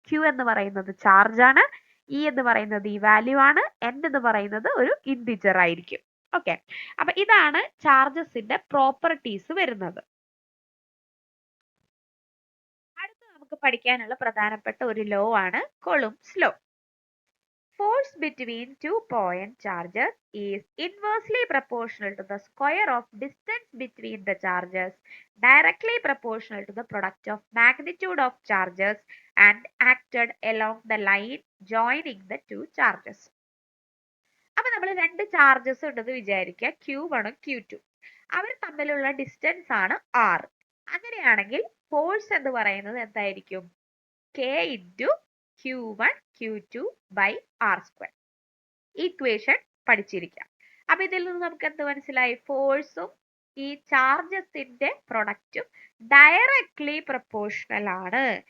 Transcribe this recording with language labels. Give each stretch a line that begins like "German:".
Malayalam: Q എന്ന് പറയുന്നത് charge ആണ്, E എന്ന് പറയുന്നത് ഈ വാല്യൂ ആണ്, N എന്ന് പറയുന്നത് ഒരു ഇൻറ്റിജർ ആയിരിക്കും. ഓക്കെ, അപ്പൊ ഇതാണ് ചാർജസിന്റെ പ്രോപ്പർട്ടീസ് വരുന്നത്. അടുത്ത് നമുക്ക് പഠിക്കാനുള്ള പ്രധാനപ്പെട്ട ഒരു ലോ ആണ് Coulomb's law.
English: Force between two point charges is inversely proportional to the square of distance between the charges, directly proportional to the product of magnitude of charges and acted along the line joining the two charges.
Malayalam: അപ്പൊ നമ്മൾ രണ്ട് charges ഉണ്ടെന്ന് വിചാരിക്കുക, Q1 Q2. അവർ തമ്മിലുള്ള distance ആണ് R. അങ്ങനെയാണെങ്കിൽ force എന്ന് പറയുന്നത് എന്തായിരിക്കും, K into Q1 Q2 by R². Equation പഠിച്ചിരിക്കാം. അപ്പൊ ഇതിൽ നിന്ന് നമുക്ക് എന്ത് മനസ്സിലായി, ഫോഴ്സും ഈ ചാർജസിന്റെ പ്രൊഡക്റ്റും ഡയറക്ട്ലി പ്രൊപ്പോർഷണൽ ആണ്.